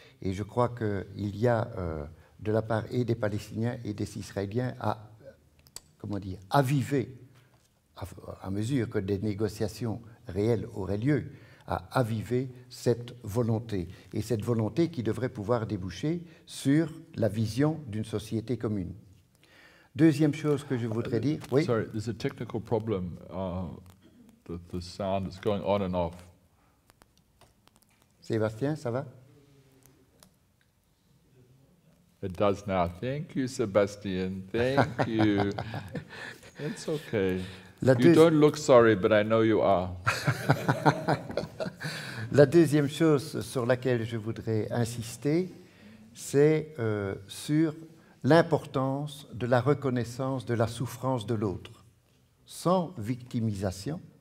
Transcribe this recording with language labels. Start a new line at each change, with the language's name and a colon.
French: Et je crois qu'il y a de la part et des Palestiniens et des Israéliens à, aviver, à mesure que des négociations réelles auraient lieu, à aviver cette volonté. Et cette volonté qui devrait pouvoir déboucher sur la vision d'une société commune. Deuxième chose que je voudrais dire... Oui.
English: Sorry, there's a technical problem. The sound is going on and off.
French: Sébastien, ça va?
English: It does now. Thank you, Sebastian. Thank you. It's okay. You don't look sorry, but I know you are.
French: La deuxième chose sur laquelle je voudrais insister, c'est sur l'importance de la reconnaissance de la souffrance de l'autre, sans victimisation.